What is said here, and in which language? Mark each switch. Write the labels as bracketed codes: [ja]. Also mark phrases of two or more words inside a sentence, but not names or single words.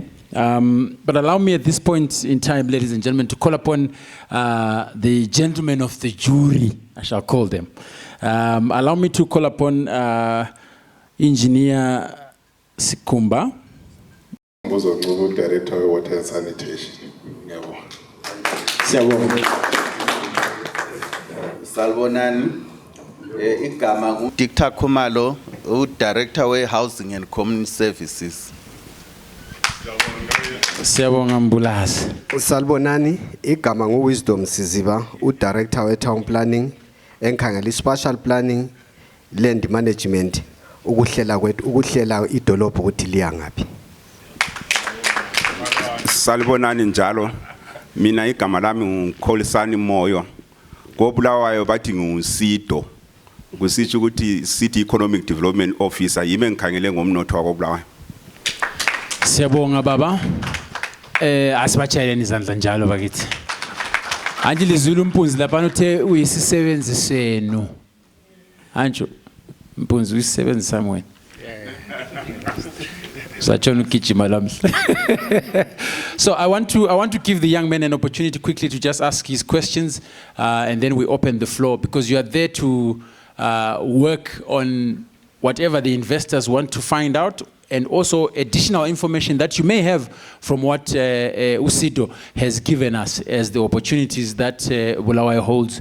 [en] But allow me at this point in time, ladies and gentlemen, to call upon the gentlemen of the jury, I shall call them. Allow me to call upon Engineer Sikumba. Director of Water and Sanitation. [nd] Salbonani, igama Dr. Khumalo, [en] Director of Housing and Community Services. [nd] Siyabonga Mbulazi. Salbonani, igama Wisdom Siziba, [en] Director of Town Planning, enkhangela Spatial Planning, Land Management, [nd] ukuhlela idolobho ukuthi liya ngaphi. Salbonani njalo. Mina igama lami Kholisani Moyo. Kobulawayo bathi nguSido. Kusitsho ukuthi [en] City Economic Development Officer [nd] yimi engikhangele ngomnotho wakobulawayo. Siyabonga baba. Asibachayeleni izandla njalo bakithi. Anje lizulu Mpunzi lapha uthe uyisisebenzi senu. Anjo Mpunzi uyisisebenzi somewhere. [en] So I want to give the young man an opportunity quickly to just ask his questions, and then we open the floor, because you are there to work on whatever the investors want to find out, and also additional information that you may have from what Usido has given us as the opportunities that Bulawayo holds.